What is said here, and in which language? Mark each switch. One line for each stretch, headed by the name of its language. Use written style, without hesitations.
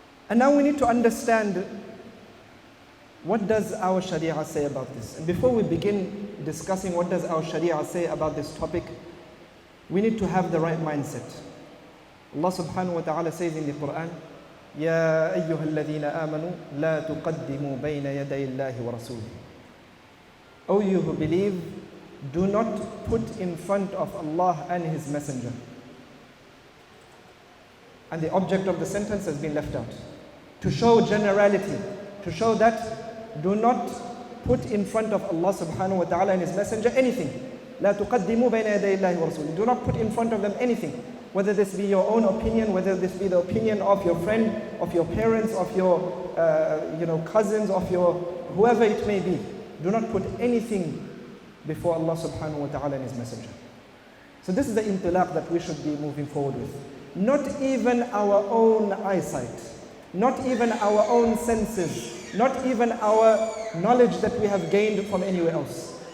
English: And now we need to understand, what does our Sharia say about this? And before we begin discussing what does our Sharia say about this topic, we need to have the right mindset. Allah subhanahu wa ta'ala says in the Quran,
Arabic: يَا أَيُّهَا الَّذِينَ آمَنُوا لَا تُقَدِّمُوا بَيْنَ يَدَيِ اللَّهِ وَرَسُولِهِ.
English: O you who believe, do not put in front of Allah and His Messenger. And the object of the sentence has been left out, to show generality, to show that do not put in front of Allah subhanahu wa ta'ala and His Messenger anything.
Arabic: لا تقدموا بين يدي الله ورسوله.
English: Do not put in front of them anything, whether this be your own opinion, whether this be the opinion of your friend, of your parents, of your cousins, of your whoever it may be. Do not put anything before Allah subhanahu wa ta'ala and His Messenger. So this is the intilaq that we should be moving forward with. Not even our own eyesight, not even our own senses, not even our knowledge that we have gained from anywhere else.